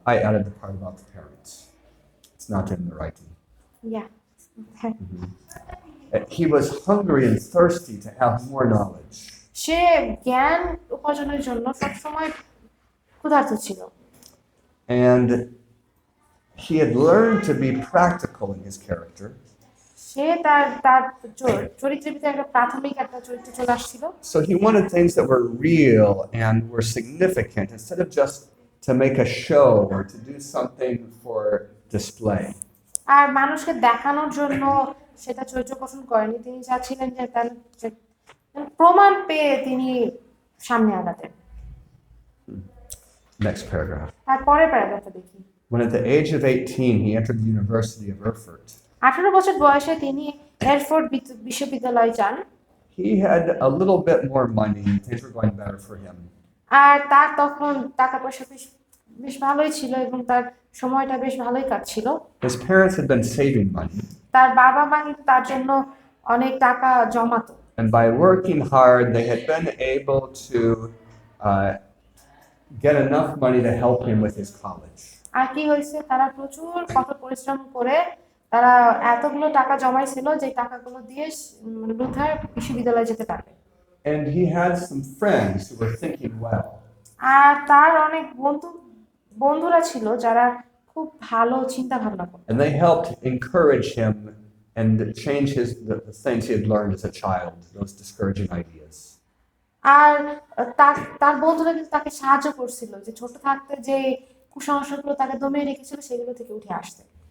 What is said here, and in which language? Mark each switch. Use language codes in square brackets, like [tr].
[en] I added the part about the parents. It's not in the writing. Yeah. He was hungry and thirsty to have more knowledge. [bn] সে জ্ঞান উপার্জনের জন্য সবসময় ক্ষুধার্ত ছিল। [en] And he had learned to be practical in his character. [bn] সে তার চরিত্রের ভিতরে একটা প্রাথমিক একটা চরিত্র চলে আসছিল। [en] So he wanted things that were real and were significant instead of just to make a show or to do something for display. [bn] আর মানুষকে দেখানোর জন্য সেটা চরিত্র গঠন করেনি, তিনি চাচ্ছিলেন যে তার প্রমাণ পেয়ে তিনি সামনে আগাতেন। [en] Next paragraph. [bn] তারপরে প্যারাগ্রাফে দেখি, [en] When at the age of 18 he entered the University of Erfurt, [bn] 18 বছর বয়সে তিনি এরফোর্ড বিশ্ববিদ্যালয়ে যান। [en] he had a little bit more money. Things were going better for him. [bn] আর তার তখন টাকা পয়সা বেশ ভালোই ছিল এবং তার সময়টা বেশ ভালোই কাটছিল। [en] His parents had been saving money, [bn] তার বাবা মা কিন্তু তার জন্য অনেক টাকা জমাতো। [en] and by working hard, they had been able to get enough money to help him with his college. [bn] আর কি হয়েছে, তারা প্রচুর কঠোর পরিশ্রম করে তারা এতগুলো টাকা জমাইছিল যে টাকাগুলো দিয়ে লুথার বিশ্ববিদ্যালয়ে যেতে পারবে। [en] And he had some friends who were thinking well. [bn] আর তার অনেক বন্ধুরা ছিল যারা খুব ভালো চিন্তা ভাবনা করত, [en] And they helped encourage him and change the things he had learned as a child, those discouraging ideas. [bn] আর তার বন্ধুরা কিন্তু তাকে সাহায্য করছিল যে ছোট থাকতে যে কুসংস্কারগুলো তাকে দমিয়ে রেখেছিল সেগুলো থেকে উঠে আসতে।